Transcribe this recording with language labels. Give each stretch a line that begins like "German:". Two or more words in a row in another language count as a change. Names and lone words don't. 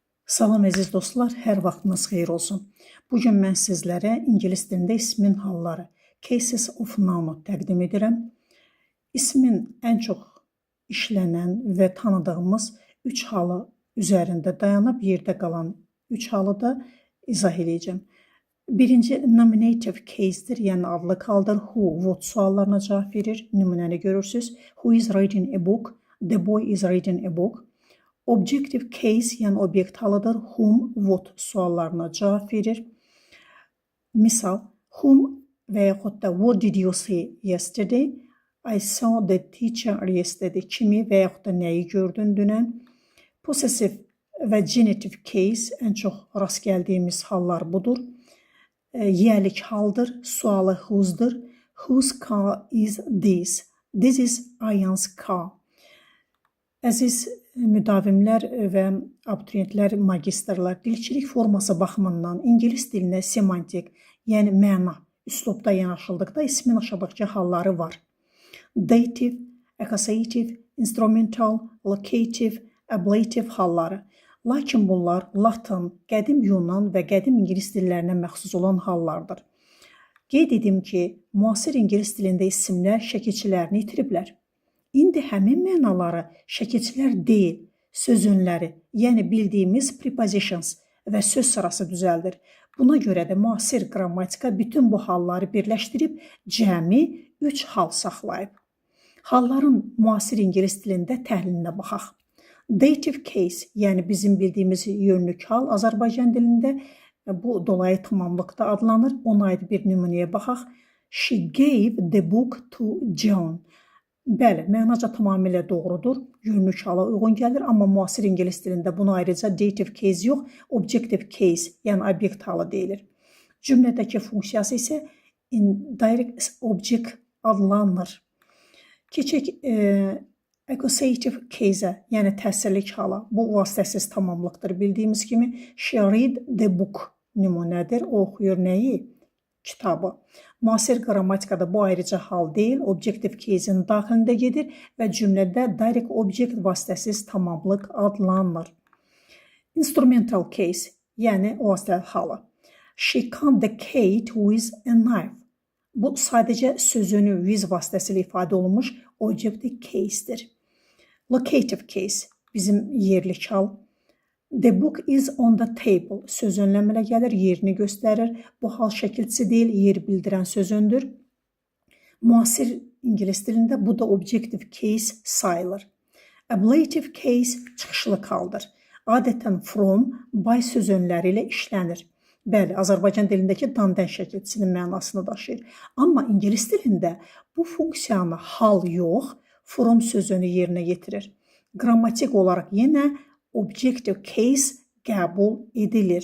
Azerbaijani: Salam əziz dostlar, hər vaxtınız xeyir olsun. Bugün mən sizlərə ingilis dilində ismin halları,
English: cases of noun
Azerbaijani: təqdim edirəm. İsmin ən çox işlənən və tanıdığımız 3 halı üzərində dayanıb yerdə qalan 3 halı da izah edəcəm. Birinci
English: nominative case'dir,
Azerbaijani: yəni adlı haldır.
English: Who, what
Azerbaijani: suallarına cavab verir. Nümunəni görürsünüz.
English: Who is reading a book? The boy is reading a book. Objective case,
Azerbaijani: yəni obyekt halıdır.
English: Whom, what
Azerbaijani: suallarına cavab verir.
English: Misal, whom
Azerbaijani: və yaxud da
English: what did you see yesterday? I saw the teacher yesterday.
Azerbaijani: Kimi və yaxud da nəyi gördün dünən? Possessive və
English: genitive case
Azerbaijani: ən çox rast gəldiyimiz hallar budur. Yelik haldır. Sualı whose'dur.
English: Whose car is this? This is Ayan's car.
Azerbaijani: Əziz müdavimlər və abituriyentlər, magistrlar, dilçilik forması baxımından ingilis dilinə semantik, yəni məna, üslubda yanaşıldıqda ismin aşağıdakı halları var.
English: Dative, accusative, instrumental, locative,
Azerbaijani: ablative halları. Lakin bunlar Latin, qədim Yunan və qədim ingilis dillərinə məxsus olan hallardır. Qeyd edim ki, müasir ingilis dilində isimlər şəkilçilərini itiriblər. İndi həmin mənaları şəkilçilər deyil, sözünləri, yəni bildiyimiz prepositions və söz sırası düzəldir. Buna görə də müasir qrammatika bütün bu halları birləşdirib cəmi 3 hal saxlayıb. Halların müasir ingilis dilində təhlilinə baxaq.
English: Dative case,
Azerbaijani: yəni bizim bildiyimiz yönlük hal Azərbaycan dilində bu dolayı tamamlıqda adlanır. Ona aid bir nümunəyə baxaq.
English: She gave the book to John.
Azerbaijani: Bəli, mənaca tamamilə doğrudur. Yönlük hala uyğun gəlir, amma müasir ingilis dilində buna ayrıca
English: dative case
Azerbaijani: yox,
English: objective case,
Azerbaijani: yəni obyekt halı deyilir. Cümlədəki funksiyası isə
English: indirect object
Azerbaijani: adlanır. Keçək
English: accusative case-ə,
Azerbaijani: yəni təsirlik hala. Bu vasitəsiz tamamlıqdır. Bildiyimiz kimi
English: she read the book
Azerbaijani: nümunədir. O oxuyur nəyi? Kitabı. Müasir qrammatikada bu ayrıca hal deyil,
English: objective case-in
Azerbaijani: daxilində gedir və cümlədə
English: direct object
Azerbaijani: vasitəsiz tamamlıq adlanır.
English: Instrumental case,
Azerbaijani: yəni vasitəli halı.
English: She cut the cake with a knife.
Azerbaijani: Bu sadəcə sözünü with vasitəsilə ifadə olunmuş
English: objective case-dir. Locative case,
Azerbaijani: bizim yerlik hal.
English: The book is on the table.
Azerbaijani: Söz önləmələ gəlir, yerini göstərir. Bu hal şəkilçisi deyil, yer bildirən sözündür. Müasir ingilis dilində bu da
English: objective case
Azerbaijani: sayılır.
English: Ablative case
Azerbaijani: çıxışlı haldır. Adətən
English: from, by
Azerbaijani: söz önləri ilə işlənir. Bəli, Azərbaycan dilindəki dandan şəkilçisinin mənasını daşıyır. Amma ingilis dilində bu funksiyanı hal yox, from sözünü yerinə yetirir. Qrammatik olaraq yenə
English: objective case
Azerbaijani: qəbul edilir.